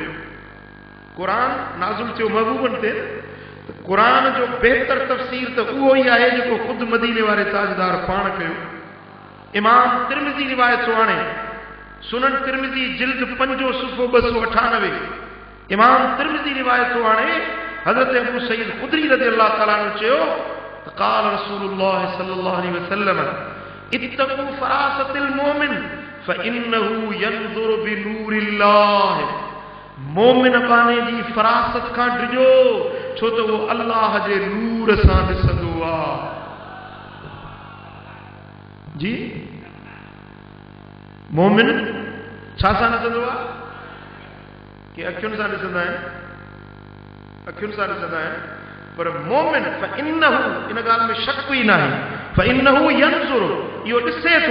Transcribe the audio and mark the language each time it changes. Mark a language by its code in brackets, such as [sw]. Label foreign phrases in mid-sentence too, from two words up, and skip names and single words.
[sd] क़ुरान नाज़िल थियो महबूबनि ते, क़ुरान जो बहितर तफ़सीर त उहो ई आहे जेको ख़ुदि मदीने वारे ताजदार पाण कयो। इमाम तिरमिज़ी रिवायत थो आणे, सुनन तिरमिज़ी जिल्द 5 सुफ़ो 298, इमाम तिरमिज़ी रिवायत थो आणे, हज़रत अबू सईद ख़ुदरी [ar] رضي الله تعالى عنه [sd] चयो त [ar] قال رسول الله صلى الله عليه وسلم اتقوا فراسة المؤمن فإنه ينظر بنور الله, [sd] मोमिन बाने जी फ़रासत खां डिॼो, छो त उहो अल्लाह जे नूर सां ॾिसंदो आहे। जी मोमिन छा सां ॾिसंदो आहे? कि अखियुनि सां ॾिसंदा आहिनि, अखियुनि सां ॾिसंदा आहिनि, पर मोमिन फ़इन्नहु, इन ॻाल्हि में शक ई न आहे, [ar] فإنه ينظر, [sd] इहो ॾिसे थो।